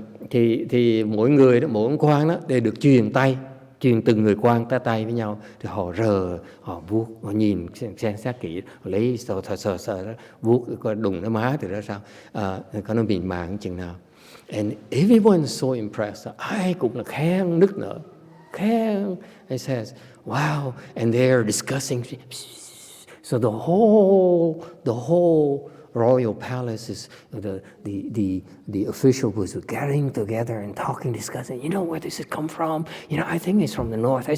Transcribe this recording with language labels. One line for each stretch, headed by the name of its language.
Vietnamese: Thì mỗi người đó, mỗi ông quan đó đều được truyền từng người quan tay với nhau, thì họ rờ, họ vuốt, họ nhìn xem xét kỹ, họ lấy sờ đó, vuốt coi đùng nó má từ đó sao, có nó mịn màng chừng nào.
English: And everyone is so impressed.
Vietnamese: Ai cũng là khen nức nở, khen.
English: It says, wow, and they're discussing. So the whole royal palaces, the official was gathering together and talking, discussing. You know where this has come from? You know, I think it's from the north.